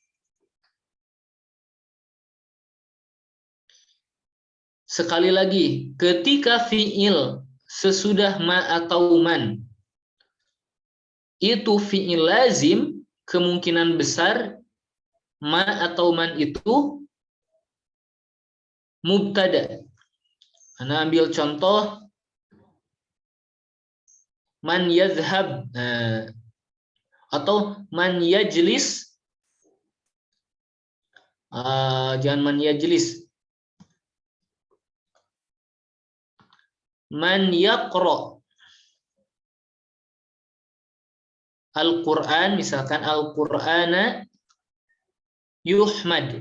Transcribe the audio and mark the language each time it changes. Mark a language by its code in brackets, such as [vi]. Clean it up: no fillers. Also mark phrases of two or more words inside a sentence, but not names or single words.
[id] Sekali lagi, ketika fi'il sesudah ma atau man itu [ar] فعل لازم, [id] kemungkinan besar ma atau man itu mubtada. Ana ambil contoh [ar] من يذهب [id] atau [ar] من يجلس, [id] jangan [ar] من يجلس, من يقرأ القرآن, [id] misalkan [ar] القرآن يحمد.